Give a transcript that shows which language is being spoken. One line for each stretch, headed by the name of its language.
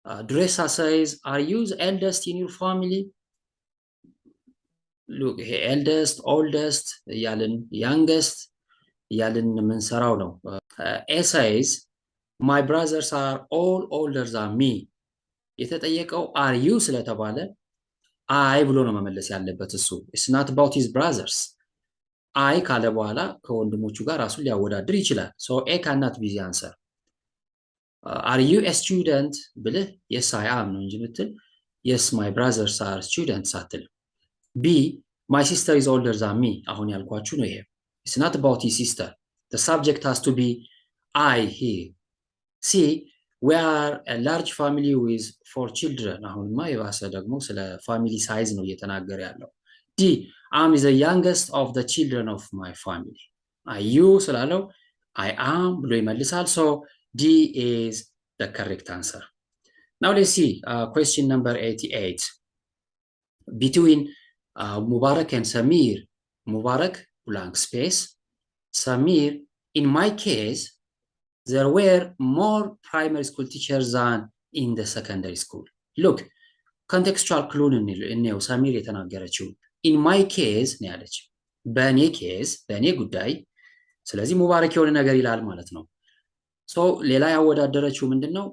English: Dressa says, are you the eldest in your family? Look, eldest, oldest, youngest, ምንሰራው ነው። A says, my brothers are all older than me.
Amharic: የተጠየቀው are you ስለተባለ አይ ብሎ ነው መመለስ ያለበት እሱ። It's not about his brothers. አይ ካለ በኋላ ከወንድሞቹ ጋር ራሱን ሊያወዳድር ይችላል። So A cannot be the answer.
English: Are you a student ብልህ yes I am ነው እንጂ ምትል yes my brothers are students አትልም። B my sister is older than me አሁን ያልኳችሁ ነው ይሄ። It's not about his sister. The subject has to be I here. C we are a large family with 4 children አሁንማ የባሰ ደግሞ ስለ ፋሚሊ ሳይዝ ነው እየተናገረ ያለው። D I'm the youngest of the children of my family. Are you ስላለው I am ብሎ ይመልሳል። So D is the correct answer. Now let's see question number 88. Between Mubarak and Samir. Mubarak blank space. Samir, in my case, there were more primary school teachers than in the secondary school.
Amharic: Look, contextual clue እንየው ሰሚር የተናገረችው in my case ነው ያለች። በእኔ ኬዝ በእኔ ጉዳይ ስለዚህ ሙባረክ የሆነ ነገር ይላል ማለት ነው። ሶ ሌላ ያወዳደረችው ምንድነው?